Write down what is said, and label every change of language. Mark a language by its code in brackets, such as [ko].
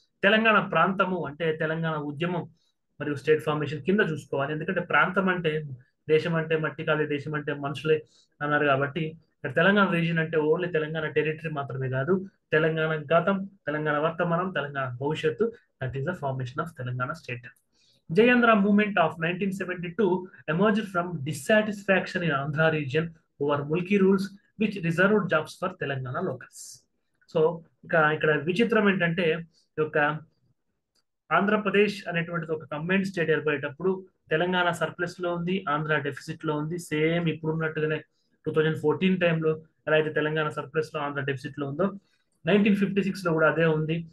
[te] తెలంగాణ ప్రాంతము అంటే తెలంగాణ ఉద్యమం మరియు స్టేట్ ఫార్మేషన్ కింద చూసుకోవాలి. ఎందుకంటే ప్రాంతం అంటే దేశం అంటే మట్టి కాదు, దేశం అంటే మనుషులే అన్నారు కాబట్టి ఇక్కడ తెలంగాణ రీజియన్ అంటే ఓన్లీ తెలంగాణ టెరిటరీ మాత్రమే కాదు, తెలంగాణ గతం, తెలంగాణ వర్తమానం, తెలంగాణ భవిష్యత్తు. [en] That is the formation of Telangana state. Jayandra movement of 1972 emerged from dissatisfaction in Andhra region over Mulki rules which reserved jobs for Telangana locals. [te] So ఇక్కడ విచిత్రం ఏంటంటే ఒక ఆంధ్రప్రదేశ్ అనేటువంటిది ఒక కంబైన్డ్ స్టేట్ ఏర్పడేటప్పుడు తెలంగాణ సర్ప్లస్ లో ఉంది, ఆంధ్ర డెఫిసిట్ లో ఉంది. సేమ్ ఇప్పుడున్నట్టుగానే 2014 టైంలో ఎలా అయితే తెలంగాణ సర్ప్లస్ లో ఆంధ్ర డెఫిసిట్ లో ఉందో 1956 లో కూడా అదే ఉంది.